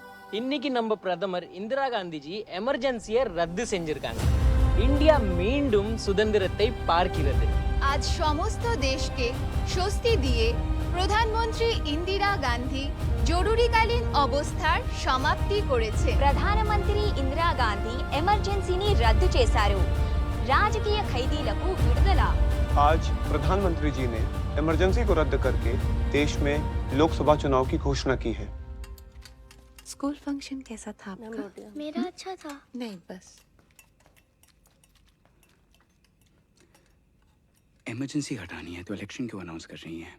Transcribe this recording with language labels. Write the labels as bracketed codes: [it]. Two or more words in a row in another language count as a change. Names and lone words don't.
[ta] இன்னைக்கு நம்ம பிரதமர் இந்திரா காந்திஜி எமர்ஜென்சியை ரத்து செஞ்சிருக்காங்க. இந்தியா மீண்டும் সুதந்திரத்தை பார்க்கிறது. [bn] আজ সমস্ত দেশকে স্বস্তি দিয়ে প্রধানমন্ত্রী ইন্দিরা গান্ধী জরুরিকালীন অবস্থার সমাপ্তি করেছে. [te] ప్రధానమంత్రి ఇందిరా గాంధీ ఎమర్జెన్సీని రద్దు చేశారు. రాజకీయ ఖైదీలకు విడుదల. [hi] आज प्रधानमंत्री जी ने इमरजेंसी को रद्द करके देश में लोकसभा चुनाव की घोषणा की है. स्कूल फंक्शन कैसा था आपका? मेरा अच्छा था. नहीं बस. इमरजेंसी हटानी है तो इलेक्शन क्यों अनाउंस कर रही हैं?